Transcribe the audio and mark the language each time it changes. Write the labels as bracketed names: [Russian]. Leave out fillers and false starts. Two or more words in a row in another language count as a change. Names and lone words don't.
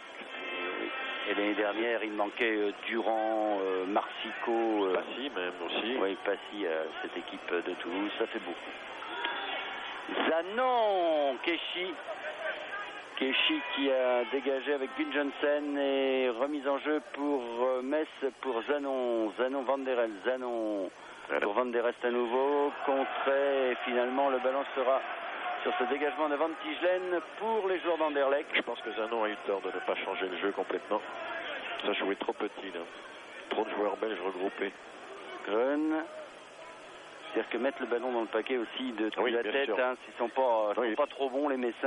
[French] Et l'année dernière, il manquait Durand, Marsico... Passy même aussi. Oui, Passy, cette équipe de Toulouse, ça fait beaucoup. Zanon, Keshi qui a dégagé avec Gudjonsen et remise en jeu pour Metz pour Zanon Van der Elst, Zanon pour Van der Elst à nouveau, contré et finalement le ballon sera sur ce dégagement de Van Tichelen pour les joueurs d'Anderlecht. Je pense que Zanon a eu tort de ne pas changer le jeu complètement. Ça jouait trop petit là. Trop de joueurs belges regroupés. Grun. C'est-à-dire que mettre le ballon dans le paquet aussi de la tête, hein, s'ils sont pas trop bons les Messins.